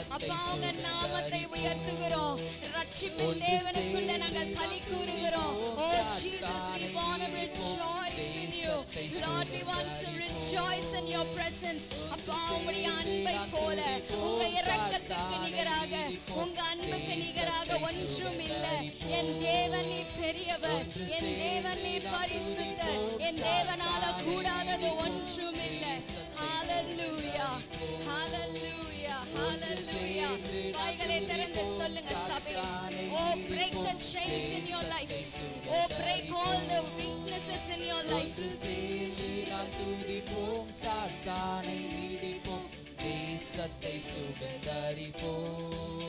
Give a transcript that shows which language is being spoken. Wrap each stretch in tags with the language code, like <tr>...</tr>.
<ta>அப்பா உங்க நாமத்தை உயர்த்துகிறோம். ரட்சிப்பின் தேவனுக்குள்ள நாங்கள் களி கூறுகிறோம்.</ta> <en>Oh Jesus, we want to rejoice in you. Lord, we want to rejoice in your presence.</en> <ta>அப்பா உம்முடைய அன்பை போல, உங்க இரக்கத்துக்கு நிகராக, உங்க அன்புக்கு நிகராக ஒன்றும் இல்லை. என் தேவன் நீ பெரியவர், என் தேவன் நீ பரிசுத்தர், என் தேவனால கூடாதது ஒன்றும் இல்லை.</ta> <en>Hallelujah, hallelujah, hallelujah.</en> <ta>வாய்களை திறந்து சொல்லுங்க சபையே.</ta> <en>Oh, break the chains in your life. Oh, break all the weaknesses in your life.</en> <ta>துதிப்போம், சாத்தானை மீதிப்போம், தேசத்தை சுதந்தரிப்போம்.</ta>